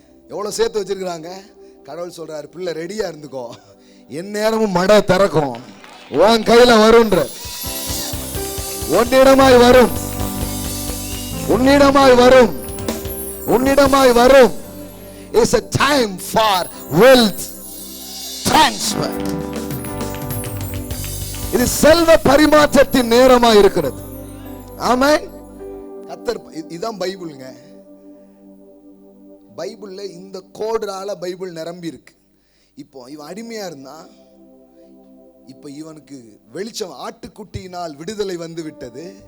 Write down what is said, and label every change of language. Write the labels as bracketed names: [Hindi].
[Tamil] எவ்வளவு சேர்த்து வச்சிருக்கிறாங்க. கடவுள் சொல்றாரு, பிள்ளை ரெடியா இருந்துக்கோ, என் நேரமும் மடை திறக்கும், உன் கையில வரும்ன்ற. உன்னிடமாய் வரும், உன்னிடமாய் வரும், உன்னிடமாய் வரும். [English] It's a time for wealth transfer. [Tamil] இது செல்வ பரிமாற்றத்தின் நேரமா இருக்கிறது. ஆமென். கர்த்தர், இதான் பைபிள்ங்க. பைபிள்ல இந்த கோடுனால பைபிள் நிரம்பி இருக்கு. இப்போ இவன் அடிமையா இருந்தா, இப்போ இவனுக்கு வெளிச்சம், ஆட்டுக்குட்டியினால் விடுதலை வந்து விட்டது.